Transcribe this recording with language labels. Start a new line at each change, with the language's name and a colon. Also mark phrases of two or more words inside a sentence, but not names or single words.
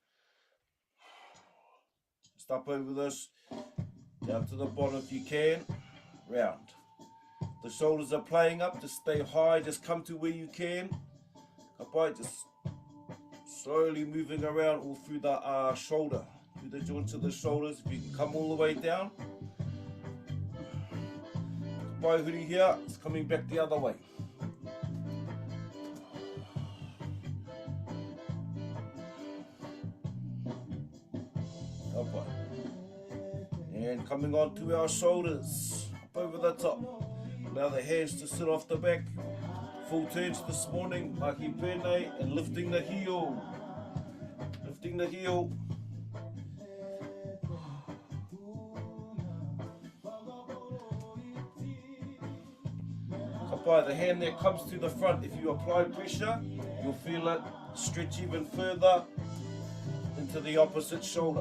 English: Just up over this, down to the bottom if you can, round. The shoulders are playing up, just stay high, just come to where you can. Kapai, just slowly moving around all through the shoulder, through the joints of the shoulders. If you can come all the way down.
Māori: Kapai huri
English: here, it's coming back the other way. Kapai. And coming on to our shoulders, up over the top. Allow the hands to sit off the back. Full turns this morning,
Māori: mahi pēnei,
English: and lifting the heel. Lifting the heel. Kapai, the hand that comes to the front, if you apply pressure, you'll feel it stretch even further into the opposite shoulder.